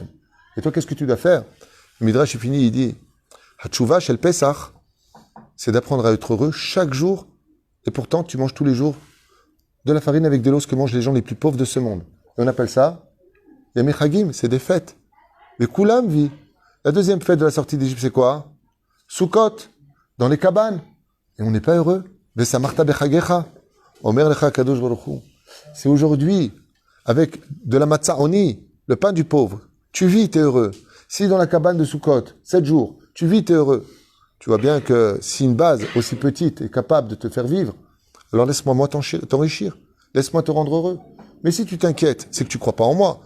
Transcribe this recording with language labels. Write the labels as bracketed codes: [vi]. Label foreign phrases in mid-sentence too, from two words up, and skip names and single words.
[fr] Et toi, qu'est-ce que tu dois faire? Le Midrash est fini, il dit, [he] התשובה של פסח, [fr] c'est d'apprendre à être heureux chaque jour, et pourtant, tu manges tous les jours de la farine avec de l'eau, ce que mangent les gens les plus pauvres de ce monde. Et on appelle ça [he] ימי חגים, [fr] c'est des fêtes. Mais Koulam vit. La deuxième fête de la sortie d'Égypte, c'est quoi? Sukkot, dans les cabanes. Et on n'est pas heureux. [he] ושמחת בחגך, אומר לך הקדוש ברוך הוא. [fr] C'est aujourd'hui, avec de la [he] מצה עוני, [fr] le pain du pauvre. Tu vis, t'es heureux. Si dans la cabane de Sukkot, 7 jours, tu vis, t'es heureux. Tu vois bien que si une base aussi petite est capable de te faire vivre, alors laisse-moi t'enrichir. Laisse-moi te rendre heureux. Mais si tu t'inquiètes, c'est que tu crois pas en moi.